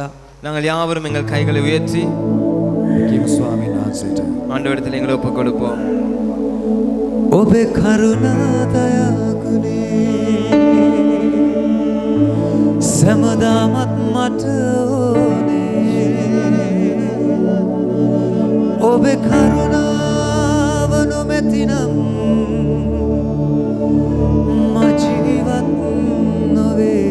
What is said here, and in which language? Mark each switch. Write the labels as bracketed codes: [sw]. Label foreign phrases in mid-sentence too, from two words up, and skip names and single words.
[ta] நாங்கள் யாவரும் எங்கள் கைகளை உயர்த்தி [si] කියමු ස්වාමීන් වහන්සේට. [ta] ஆண்டவரிடத்தில் எங்களை ஒப்புக் கொடுப்போம். [si] ඔබේ කරුණා දයාගුණේ සෑමදාමත් මට ඕනේ. ඔබේ කරුණාව නොමැතිනම් මා ජීවත් නොවේ.